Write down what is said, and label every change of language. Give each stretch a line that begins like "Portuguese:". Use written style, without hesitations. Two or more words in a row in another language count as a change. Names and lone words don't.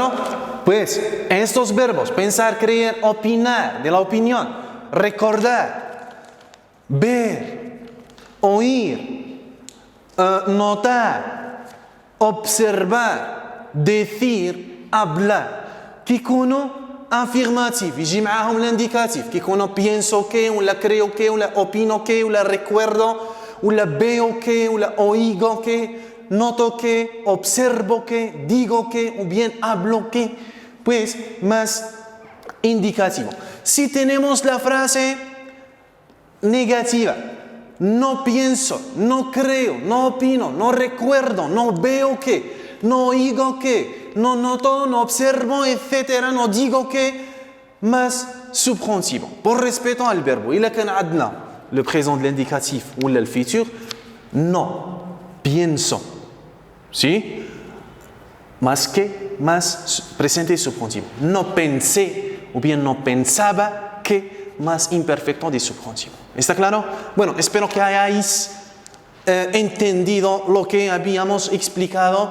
Spanish: Pues estos verbos, pensar, creer, opinar, de la opinión, recordar, ver, oír, notar, observar, decir, hablar
Arabic: كيكونوا affirmatif يجي معاهم l'indicatif كيكونوا
Spanish: pienso que ولا creo que ولا opino que ولا recuerdo ولا veo que ولا oigo que noto que observo que digo que o bien hablo que pues más indicativo. Si tenemos la frase negativa, no pienso, no creo, no opino, no recuerdo, no veo que, no oigo que, no noto, no observo, etc. No digo que, más subjuntivo. Por respeto al verbo,
French: il a qu'un adna, le présent de l'indicatif ou le futur,
Spanish: no, pienso. ¿Sí? Más que, más presente subjuntivo. No pensé, o bien no pensaba que, más imperfecto de subjuntivo. ¿Está claro? Bueno, espero que hayáis entendido lo que habíamos explicado.